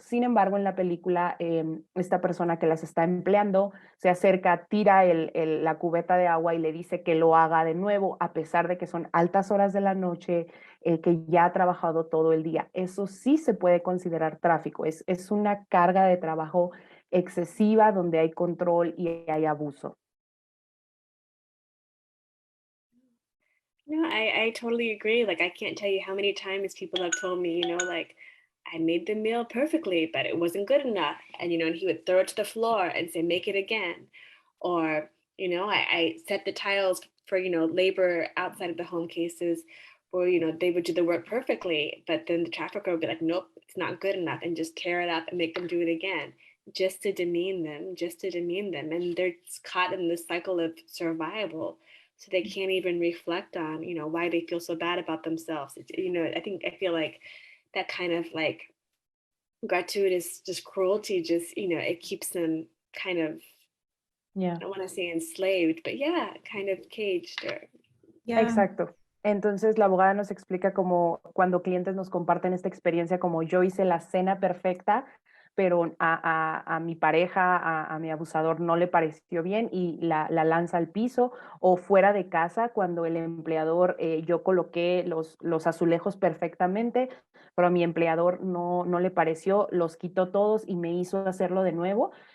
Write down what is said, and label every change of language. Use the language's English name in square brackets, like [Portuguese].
[Spanish] Sin embargo, en la película, esta persona que las está empleando se acerca, tira la cubeta de agua y le dice que lo haga de nuevo, a pesar de que son altas horas de la noche, que ya ha trabajado todo el día. Eso sí se puede considerar tráfico. Es una carga de trabajo excesiva donde hay control y hay abuso. [English] No, I totally agree. Like, I can't tell you how many times people have told me, like, I made the meal perfectly, but it wasn't good enough. And, and he would throw it to the floor and say, make it again. Or, I set the tiles for, labor outside of the home cases where, they would do the work perfectly, but then the trafficker would be like, nope, it's not good enough, and just tear it up and make them do it again, just to demean them. And they're caught in this cycle of survival. So they can't even reflect on, why they feel so bad about themselves. I feel like that kind of like gratuitous just cruelty, just, it keeps them kind of, Ya. I don't want to say enslaved, but yeah, kind of caged or Yeah. [Spanish] Exacto. Entonces la abogada nos explica como cuando clientes nos comparten esta experiencia como yo hice la cena perfecta, pero a mi pareja, a mi abusador no le pareció bien y la lanza al piso, o fuera de casa cuando el empleador, yo coloqué los azulejos perfectamente, pero a mi empleador no le pareció, los quitó todos y me hizo hacerlo de nuevo.